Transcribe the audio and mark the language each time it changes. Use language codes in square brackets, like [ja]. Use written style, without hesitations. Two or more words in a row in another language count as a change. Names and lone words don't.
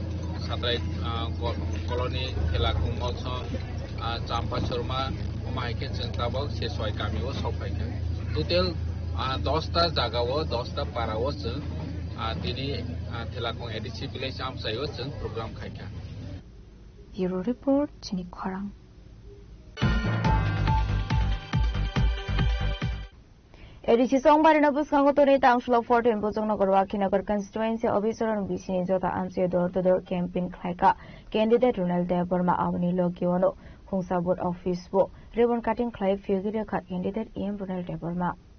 [trp] colony Thalakong mochong champa shorma maike jeng tabok se soi kamio sopaika total 10 ta jagao 10 ta parao jeng Dini Thalakong edisi village amsayo jeng program khaika [en] Bureau report [trp] chini khorang Edisi Song Barano Buskango Tuni Tangshlo 14 Bojongnagar Wakinagar constituency Obisoran Bisini Jota Amsio [en] door to door campaign [trp] khaika candidate Ronald Deborma Avani Lokiono Khungsa [en] board office [trp] bo [en] ribbon cutting [trp] khlai figure kha candidate EM Ronald Deborma